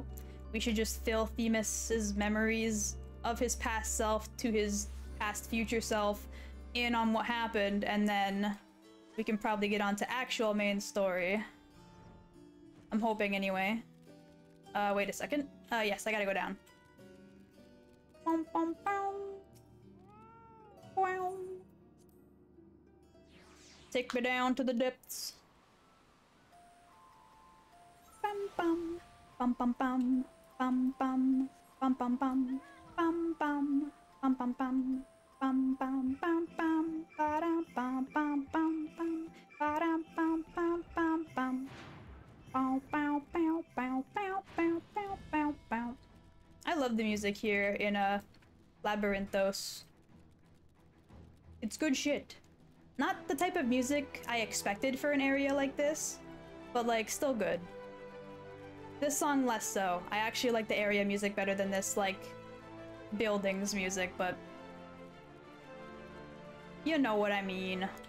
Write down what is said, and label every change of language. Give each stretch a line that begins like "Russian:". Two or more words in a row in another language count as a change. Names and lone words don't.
English: We should just fill Themis's memories of his past self to his past future self in on what happened, and then we can probably get on to actual main story. I'm hoping anyway. Wait a second. Yes, I gotta go down. Take me down to the depths. Bum bum bum bum bum bum bum bum bum bum bum bum bum bum bum. Bum bum bum bum ba-dum bum bum bum bum ba-dum bum bum bum bum bow bow bow bow bow bow bow bow bow. I love the music here in Labyrinthos. It's good shit. Not the type of music I expected for an area like this, but like still good. This song less so. I actually like the area music better than this like buildings music, but you know what I mean.